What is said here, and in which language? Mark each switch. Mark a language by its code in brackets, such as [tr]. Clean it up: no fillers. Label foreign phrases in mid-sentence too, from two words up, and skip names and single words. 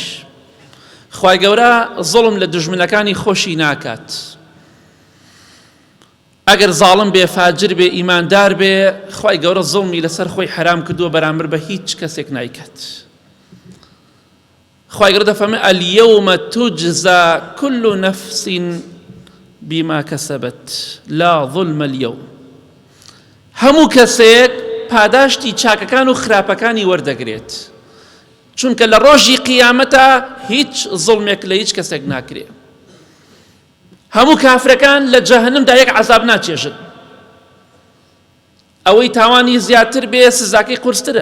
[ckb] خوای گەورە زڵم لە دژمنەکانی خۆشی ناکات. ئەگەر زاڵم بێ، فاجر بێ، ئیماندار بێ، خوای گەورە زڵمی لەسەر خۆی حرام کردووە، بەرامبەر بە هیچ کەسێک نایکات. خوای گەورە دەفەرمێ [ar] ئەلیەومە توجزا كل نفس بما كسبت لا ظلم اليوم. [ckb] هەموو کەسێک پاداشتی چاکەکان و خراپەکانی وەردەگرێت، چونکە لە ڕۆژی قیامەتە هیچ زڵمێک لە هیچ کەسێک ناکرێ. هەموو کافرەکان لە جەهەنەمدا یەک عەزاب ناچێژن. ئەوەی تاوانی زیاتر بێ، سزاکەی قورسترە.